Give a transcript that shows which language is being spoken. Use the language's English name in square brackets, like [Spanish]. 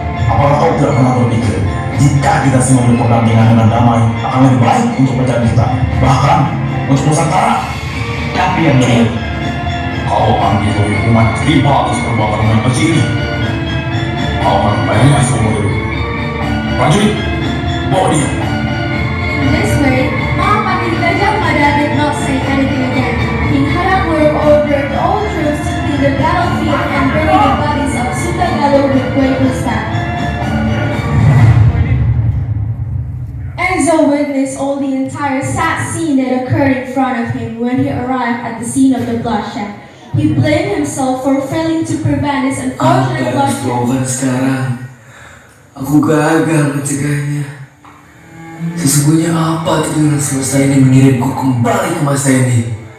[Indonesian] Apakah kau tidak pernah berpikir jika kita semua berpendampingan dengan damai akan lebih baik untuk kerajaan kita, bahkan untuk Nusantara? Tapi yang mulia, Kau ambil hukuman tiba atas perbuatan yang kecil ini. Kau akan membayarnya seumur hidup. Prajurit, bawa dia. [English] In this way, Mahapati Gajah Mada did not say anything again. King Harapuruk ordered all troops to clear the battlefield and bury the bodies of Sutagalu with great respect. Enzo witnessed all the entire sad scene that occurred in front of him when he arrived at the scene of the bloodshed. He blamed himself for failing to prevent this unfortunate bloodshed. [Indonesian] Sekarang aku gagal mencegahnya. Sesungguhnya apa tujuan semesta ini mengirimku kembali ke masa ini?